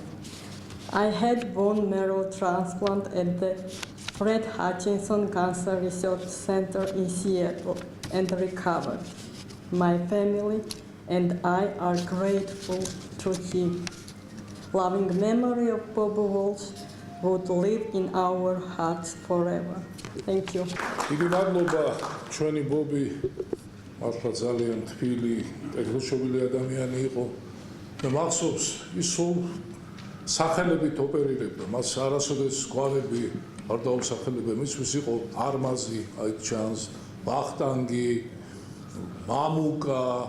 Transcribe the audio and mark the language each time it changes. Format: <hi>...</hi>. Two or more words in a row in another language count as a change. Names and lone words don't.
<en>I had bone marrow transplant at the Fred Hutchinson Cancer Research Center in Seattle and recovered. My family and I are grateful to him. Loving memory of Bob Walsh would live in our hearts forever. Thank you.</en> <ka>დიდი მადლობა ჩვენი ბობი მართლა ძალიან თბილი, ეგრუშობილი ადამიანი იყო და მახსოვს ის სულ სახელებით ოპერირებდა, მას არასოდეს გვარები არ დაუსახელებია, მისთვის იყო არმაზი, აი ჩანს, ვახტანგი, მამუკა,</ka>